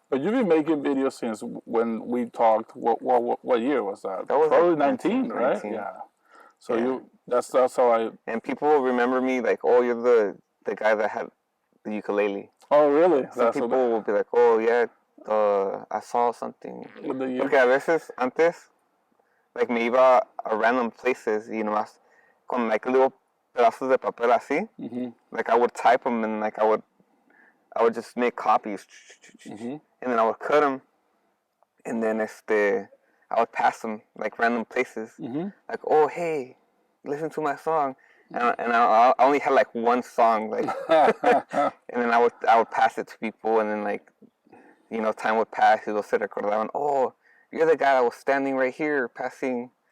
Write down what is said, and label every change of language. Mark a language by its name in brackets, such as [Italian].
[English] But you've been making videos since when we talked. What year was that? That was probably like 19, right? 19. Yeah. So that's how I. And people will remember me like, you're the guy that had the ukulele. Oh, really? Some people will be like, I saw something. [Spanish] Porque a veces antes, like me iba a [English] random places, [Spanish] nomás con [English] like little [Spanish] pedazos de papel así. [English] Like I would type them, and like I would just make copies, and then I would cut them, and then I would pass them like random places, like, hey, listen to my song, and I only had like one song, like, and then I would pass it to people, and then like, time would pass, [Spanish] y los se recordaban, [English] you're the guy that was standing right here passing.